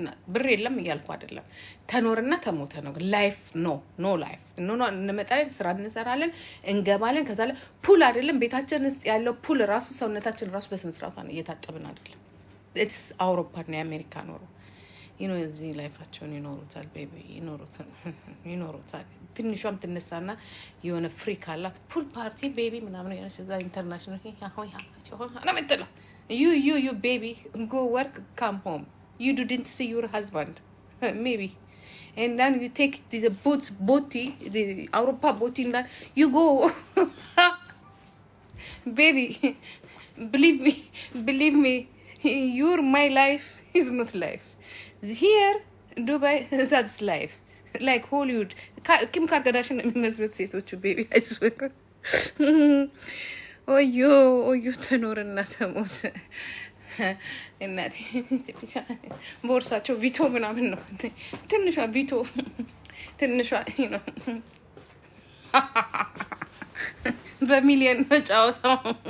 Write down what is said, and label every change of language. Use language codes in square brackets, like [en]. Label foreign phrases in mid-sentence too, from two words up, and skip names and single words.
[am] ብር የለም እያልኩ አይደለም። ተኖረና ተሞተ ነው። [en] life no life [am] እንመጣለን፣ ስራ እንሰራለን፣ እንገባለን። ከዛ ፑል አይደለም ቤታችን ውስጥ ያለው ፑል ራሱ ሰውነታችን ራሱ በስነ ስርዓቱ እየታጠብን አይደለም። ኢትስ አውሮፓና የአሜሪካ ኖሮ እዚህ ላይፋቸውን ይኖሩታል። ቤቢ ይኖሩታል። ትንሿም ትነሳና የሆነ ፍሪክ አላት [en] pool party baby [am] ምናምን የሆነ እዛ ኢንተርናሽናል ነው የምትለው [en] You baby, go work, come home. You didn't see your husband, maybe. And then you take this booty, the Europa booty, and then you go. Baby, believe me, my life is not life. Here, Dubai, that's life. Like Hollywood. [am] Kim Kardashian የሚመስሉት ሴቶቹ [en] baby, I swear. [am] ኦዮ ተኖርና ተሞት እናቴ። ቦርሳቸው ቪቶ ምናምን ነው። ትንሿ ቪቶ ነው። በሚሊየን ነው ጫወታው።